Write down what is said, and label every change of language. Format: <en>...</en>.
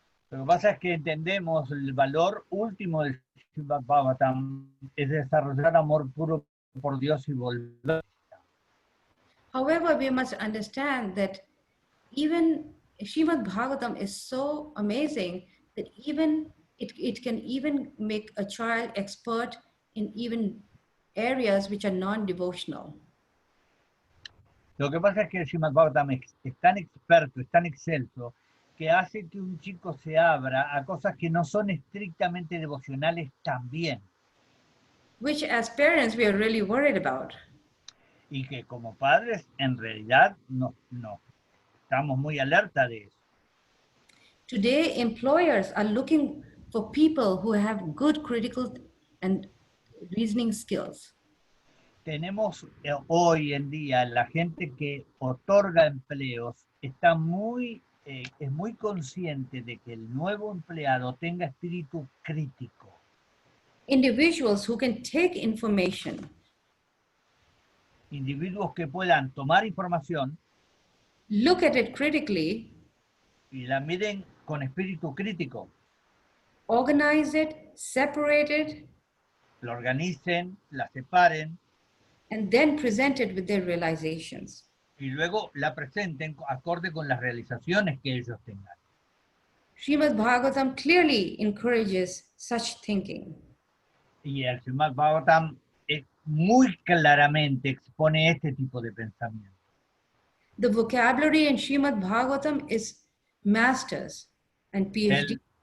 <es>Lo que pasa es que entendemos el valor último del Srimad-bhagavatam es desarrollar amor puro por Dios y volver.</es> <en>However, we must understand that even Srimad-bhagavatam is so amazing that even it can even make a child expert in even areas which are non-devotional.</en> <es>Lo que pasa es que el Srimad-bhagavatam es tan experto, es tan excelso, que hace que un chico se abra a cosas que no son estrictamente devocionales también.</es> <en>Which as parents we are really worried about.</en> <es>Y que como padres en realidad no estamos muy alerta de eso.</es> <en>Today employers are looking for people who have good critical and reasoning skills.</en> <es>Tenemos hoy en día la gente que otorga empleos está es muy consciente de que el nuevo empleado tenga espíritu crítico.</es> <en>Individuals who can take information,</en> <es>Individuos que puedan tomar información</es> <en>look at it critically,</en> <es>y la miren con espíritu crítico,</es> <en>organize it, separate it,</en> <es>la organicen, la separen</es> <en>and then present it with their realizations.</en> <es>y luego la presenten acorde con las realizaciones que ellos tengan.</es> <en>Srimad-bhagavatam clearly encourages such thinking.</en> <es>Y el Srimad-bhagavatam muy claramente expone este tipo de pensamiento.</es> <en>The vocabulary in Srimad-bhagavatam is masters and PhD.</en>